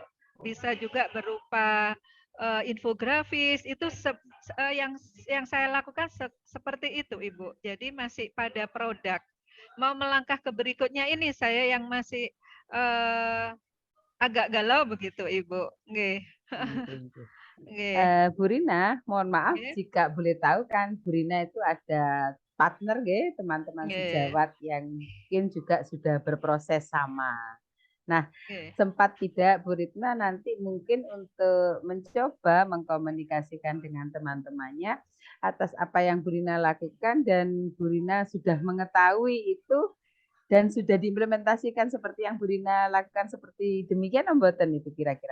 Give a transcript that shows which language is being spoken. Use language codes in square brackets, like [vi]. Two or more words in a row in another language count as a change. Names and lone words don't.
[id] Bisa juga berupa infografis. Itu yang saya lakukan seperti itu Ibu. Jadi masih pada produk. Mau melangkah ke berikutnya ini saya yang masih agak galau begitu Ibu. Nggih. Nggih. Bu Rina, mohon maaf Nggih. jika boleh tahu kan Bu Rina itu ada partner nggih, teman-teman Nggih. sejawat yang mungkin juga sudah berproses sama. Nah, Nggih. sempat tidak Bu Rina nanti mungkin untuk mencoba mengkomunikasikan dengan teman-temannya atas apa yang Bu Rina lakukan dan Bu Rina sudah mengetahui itu dan sudah diimplementasikan seperti yang Bu Rina lakukan seperti demikian mboten itu kira-kira?